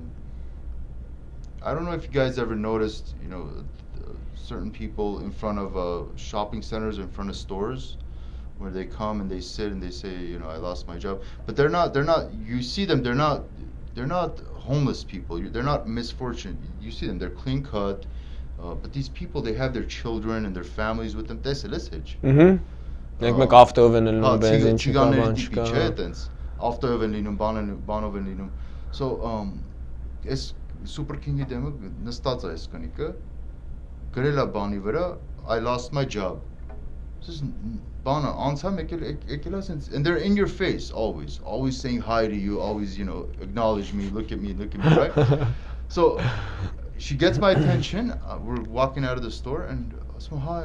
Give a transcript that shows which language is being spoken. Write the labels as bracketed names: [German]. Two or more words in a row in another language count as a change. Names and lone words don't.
[English] I don't know if you guys ever noticed, you know, certain people in front of shopping centers, in front of stores, where they come and they sit and they say, you know, I lost my job. But they're not, you see them, they're not homeless people. They're not misfortunate. You see them, they're clean cut. But these people, they have their children and their families with them. That's it. [Armenian] Մեկ ավտոյով են լինում, բենզին չկա, բան չկա։ Ավտոյով են լինում, բանով են լինում։ So, այս Super King-ի դեմը նստած է այս կնիկը, գրել է բանի վրա, [English] I lost my job. Bana, ansam and they're in your face always saying hi to you, always, you know, acknowledge me, look at me, right? So she gets my attention. We're walking out of the store and I say, hi.